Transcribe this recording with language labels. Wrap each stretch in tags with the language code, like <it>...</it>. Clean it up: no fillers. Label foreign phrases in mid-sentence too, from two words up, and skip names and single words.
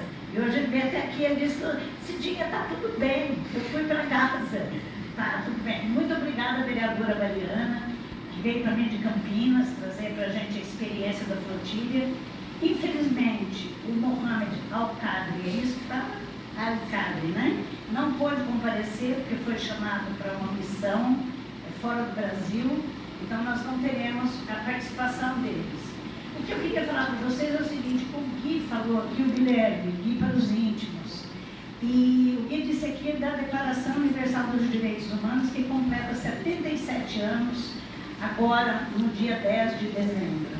<pt>E hoje ele veio até aqui e disse: Cidinha, está tudo bem, eu fui para Gaza. Tá, tudo bem. Muito obrigada, vereadora Mariana, que veio para mim de Campinas trazer para a gente a experiência da flotilha. Infelizmente, o Mohamed Al-Qadri, é isso que fala? Al-Qadri, né? Não pôde comparecer porque foi chamado para uma missão fora do Brasil, então nós não teremos a participação deles. O que eu queria falar para vocês é o seguinte: o Gui falou aqui, o Guilherme, Gui para os íntimos, e o Gui disse aqui da Declaração Universal dos Direitos Humanos, que completa 77 anos, agora no dia 10 de dezembro.</pt>